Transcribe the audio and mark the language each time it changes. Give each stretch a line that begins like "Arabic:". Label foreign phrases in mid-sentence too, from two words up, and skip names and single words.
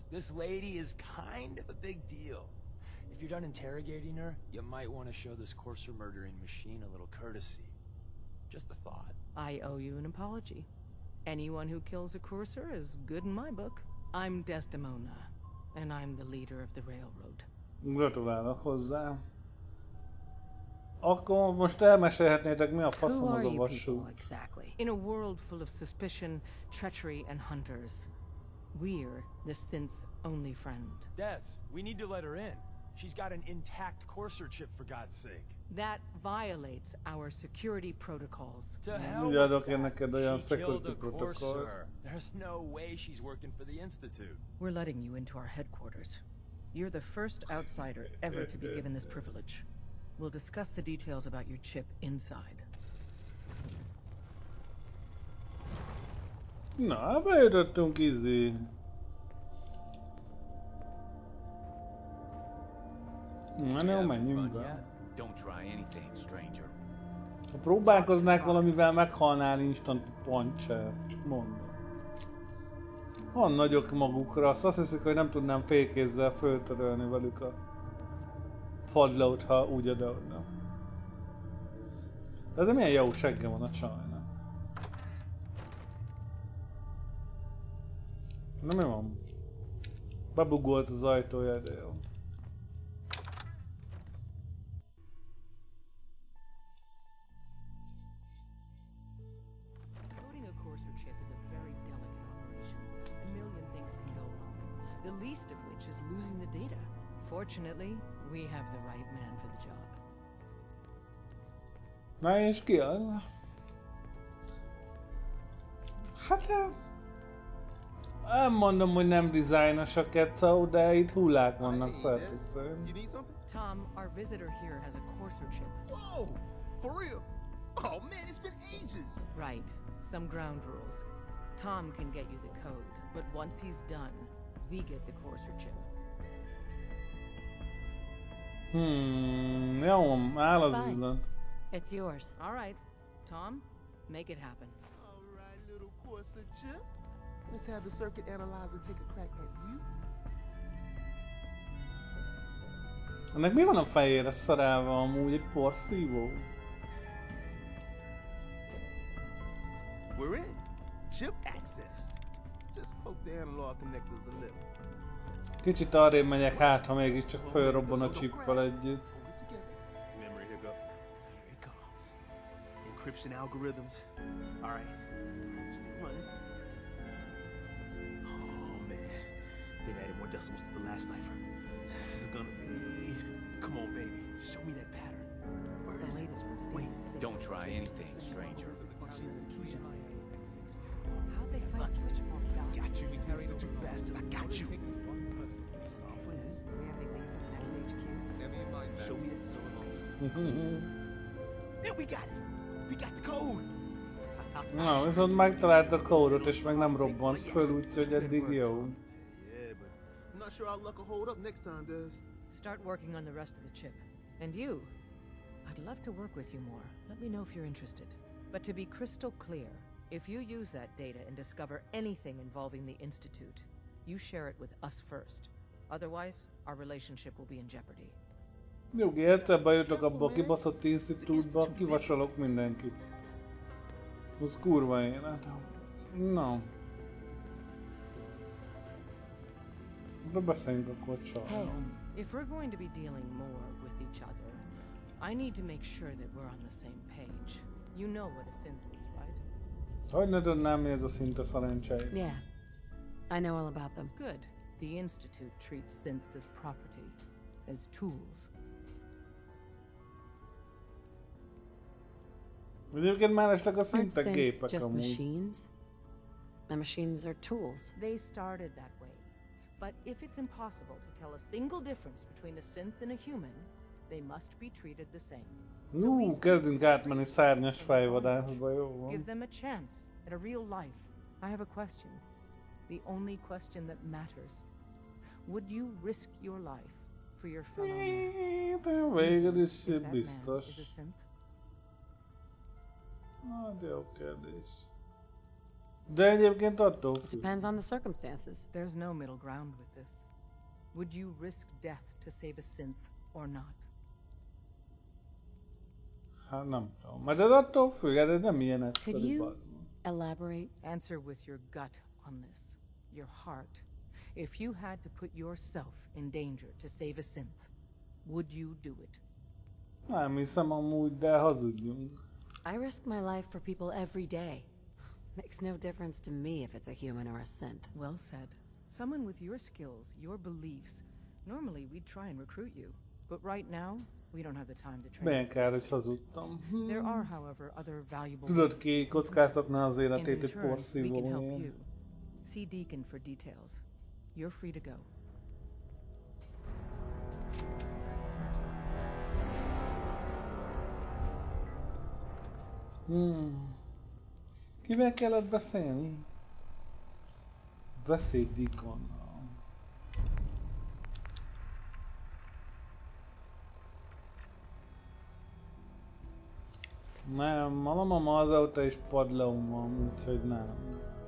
English: This lady is kind of a big deal. If you're done interrogating her, you might want to show this courser murdering machine a little courtesy. Just a thought. I owe you an apology. Anyone who kills a courser is good in my book. I'm Desdemona, and I'm the leader of the railroad.
Hungarian: Gratulálok hozzá. Akkor most elmesélhetnétek, mi a faszom az a vasú.
English: Exactly. In a world full of suspicion, treachery, and hunters, We're the synth's only friend. Des, we need to let her in. She's got an intact courser chip, for God's sake. That violates our security protocols. To hell
Hungarian: Mondjátok
English: with
Hungarian: én
English: that.
Hungarian: neked olyan
English: She killed security a protocol. courser. There's no way she's working for the Institute. We're letting you into our headquarters. You're the first outsider ever to be given this privilege. We'll discuss the details about your chip inside.
Hungarian: Na, bejutottunk izé. Na, ne Amennyiben.
English: Don't try anything, stranger.
Hungarian: Ha próbálkoznák valamivel, meghalnál
English: instant puncher.
Hungarian: Csak mondom. Van nagyok magukra, azt hiszik, hogy nem tudnám félkézzel föltörölni velük a padlót, ha úgy oda-oda. De ez milyen jó segge van a csajnak. Na mi van? Bebugolt az ajtója, de jó.
English: Loading a courser chip is a very delicate operation. A million things can go wrong, the least of which is losing the data. Fortunately, we have the right man for the job.
Hungarian: Na és ki az? Hát nem mondom, hogy nem dizájnos a Kecau, de itt hullák vannak szerte szerint.
English: Tom, our visitor here has a courser chip. Whoa! For real? Oh man, it's been ages! Right. Some ground rules. Tom can get you the code, but once he's done, we get the courser chip.
Hungarian: Jó, áll az üzlet.
English: It's yours. All right. Tom, make it happen. All right, little courser chip. Let's have the circuit analyzer take a crack at you.
Hungarian: Ennek mi van a fejére szerelve amúgy? Egy porszívó?
English: We're in. Chip accessed. Just poke the analog connectors a little.
Hungarian: Kicsit arrébb megyek, hát ha mégiscsak fölrobban a chippel együtt.
English: Hold it together. Memory hiccup. Here it comes. Encryption algorithms. All right. Still running. Oh man, they've added more decimals to the last cipher. This is gonna be. Come on, baby. Show me that pattern. Where is it? Wait. Don't try anything, stranger. How'd they find switchboard down? Got you, Institute bastard. I got you. Solve for this. We have any leads on the next HQ? Show me that silver. Yeah, we got it. We got the code.
Hungarian: Na, viszont megtalált a kódot és meg nem robbant föl, úgyhogy eddig jó.
English: Yeah, but I'm not sure our luck will hold up next time, Des. Start working on the rest of the chip. And you, I'd love to work with you more. Let me know if you're interested. But to be crystal clear, if you use that data and discover anything involving the Institute, you share it with us first. Otherwise, our relationship will be in jeopardy.
Hungarian: Nyugi, egyszer bejutok abba a kibaszott institútba, kivasalok mindenkit. Az kurva élet. No. De beszéljünk akkor csak.
English: Hey. If we're going to be dealing more with each other, I need to make sure that we're on the same page. You know what a synth is, right?
Hungarian: Hogy ne tudnám, mi ez a szinte szerencsei?
English: Yeah. I know all about them. Good. The Institute treats synths as property, as tools.
Hungarian: Egyébként már estek a
English: Aren't
Hungarian: szintek
English: synths
Hungarian: gépek
English: just
Hungarian: amúgy.
English: machines? And machines are tools. They started that way. But if it's impossible to tell a single difference between a synth and a human, they must be treated the same.
Hungarian: Kezdünk átmenni szárnyas fejvadászba, jó
English: Give
Hungarian: van.
English: them a chance at a real life. I have a question. The only question that matters. Would you risk your life for your fellow man?
Hungarian: De végül is
English: If that man
Hungarian: biztos.
English: is a synth?
Hungarian: Hát jó kérdés. De egyébként attól
English: It
Hungarian: függ.
English: depends on the circumstances. There's no middle ground with this. Would you risk death to save a synth or not?
Hungarian: Hát nem tudom. Mert ez attól függ, ez nem ilyen
English: Could
Hungarian: egyszerű,
English: you
Hungarian: bazd meg.
English: Elaborate. Answer with your gut on this. Your heart. If you had to put yourself in danger to save a synth, would you do it?
Hungarian: Nem hiszem amúgy, de hazudjunk.
English: I risk my life for people every day. Makes no difference to me if it's a human or a synth. Well said. Someone with your skills, your beliefs. Normally we'd try and recruit you, but right now we don't have the time to train.
Hungarian: Milyen kár, hogy hazudtam.
English: There are, however, other valuable.
Hungarian: Tudod ki kockáztatná az
English: And in
Hungarian: életét egy
English: return, we can help
Hungarian: porszívóért?
English: you. See Deacon for details. You're free to go.
Hungarian: Kivel kellett beszélni? Beszélj Deaconnal. Nem, malamama azóta is padlón van, úgyhogy nem.